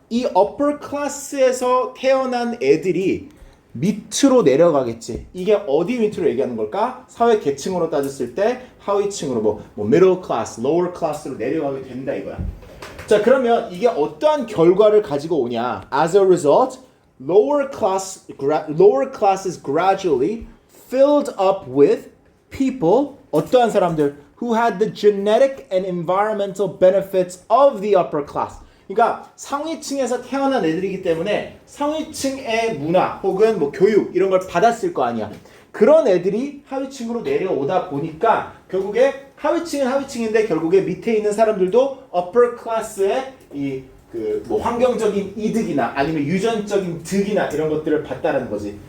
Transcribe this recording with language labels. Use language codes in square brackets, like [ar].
[ko] 이 upper class에서 태어난 애들이 밑으로 내려가겠지. 이게 어디 밑으로 얘기하는 걸까? 사회 계층으로 따졌을 때 하위층으로 뭐 middle class, lower class로 내려가게 된다 이거야. 자, 그러면 이게 어떠한 결과를 가지고 오냐? [en] As a result, lower classes gradually filled up with people, [ko] 어떠한 사람들? [en] Who had the genetic and environmental benefits of the upper class. [ko] 그러니까 상위층에서 태어난 애들이기 때문에 상위층의 문화 혹은 뭐 교육 이런 걸 받았을 거 아니야. 그런 애들이 하위층으로 내려오다 보니까 결국에 하위층은 하위층인데 결국에 밑에 있는 사람들도 upper class의 이 그 뭐 환경적인 이득이나 아니면 유전적인 득이나 이런 것들을 봤다라는 거지.